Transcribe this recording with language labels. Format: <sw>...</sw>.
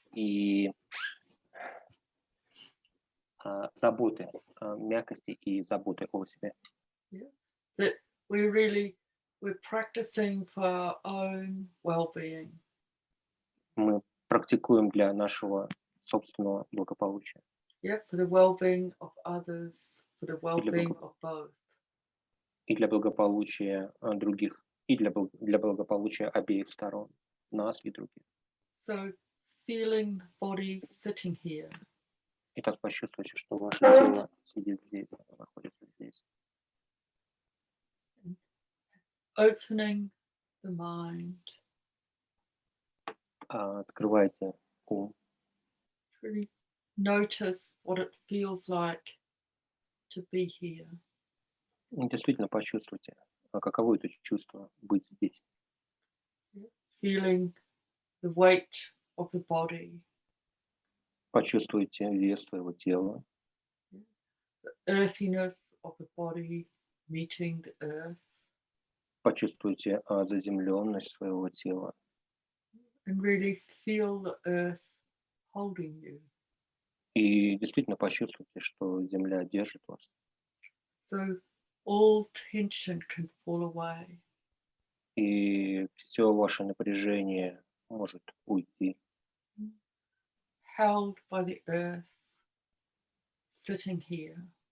<ru>И заботы, мягкости и заботы о себе.</ru> <en>Yeah. That we're practicing for our own well-being.</en> <ru>Мы практикуем для нашего собственного благополучия.</ru> <en>Yeah, for the well-being of others, for the well-being of both.</en> <ru>И для благополучия других, и для благополучия обеих сторон, нас и других.</ru> <en>So feeling the body sitting here.</en> <ru>Итак, почувствуйте, что ваше тело сидит здесь, находится здесь.</ru> <en>Opening the mind.</en> <ru>Открывайте ум.</ru> <en>Really notice what it feels like to be here.</en> <ru>Действительно почувствуйте, каково это чувство быть здесь.</ru> <en>Feeling the weight of the body.</en> <ru>Почувствуйте вес своего тела.</ru> <en>The earthiness of the body meeting the earth.</en> <ru>Почувствуйте заземленность своего тела.</ru> <en>And really feel the earth holding you.</en> <ru>И действительно почувствуйте, что земля держит вас.</ru> <en>So all tension can fall away.</en> <ru>И все ваше напряжение может уйти.</ru> <en>Held by the earth, sitting here.</en>